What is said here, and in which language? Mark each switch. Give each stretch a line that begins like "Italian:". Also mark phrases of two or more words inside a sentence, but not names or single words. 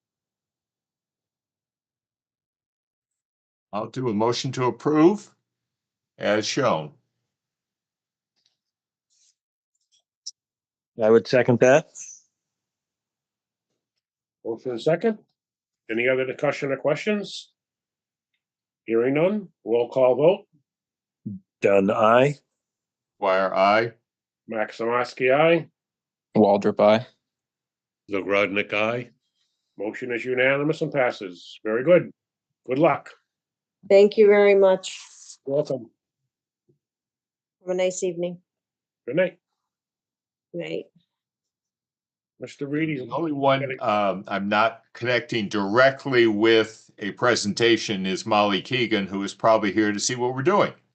English: I'll do a motion to approve as shown. I would second that. Motion second. Any other discussion or questions? Hearing none, roll call vote. Dunn, aye. Wire I. Maximowski, aye. Waldrop, aye. Zagradnik, aye. Motion is unanimous and passes. Very good. Good luck. Thank you very much. Welcome. Have a nice evening. Good night. Night. Mr. Reedy. The only one I'm not connecting directly with a presentation is Molly Keegan, who is probably here to see what we're doing.